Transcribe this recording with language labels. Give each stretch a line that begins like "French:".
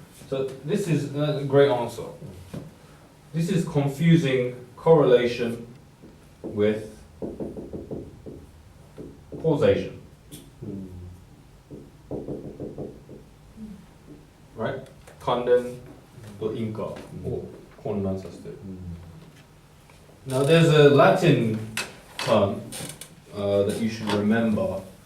English: So this is a great answer. This is confusing correlation with causation, right?
Japanese: 関連と因果を混乱させてる。
English: Now there's a Latin term that you should remember.